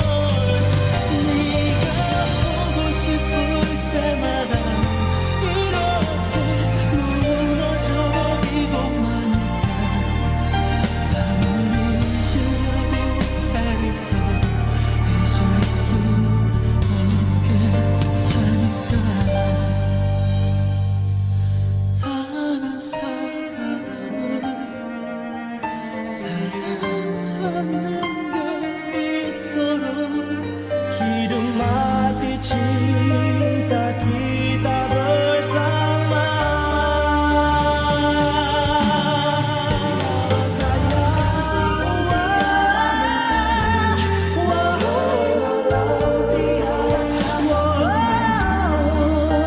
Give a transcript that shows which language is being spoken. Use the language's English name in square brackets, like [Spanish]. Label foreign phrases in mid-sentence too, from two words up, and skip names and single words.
[Korean] 네가 보고 싶을 때마다 이렇게 무너져 버리고 마니까 아무리 잊으려고 애를 써도 잊을 수 없게 하니까. 다른 사람을 사랑하는 게 이토록 [Indonesian] hidup mati cinta kita bersama. Sayang semua, wahai malam tiada cahaya.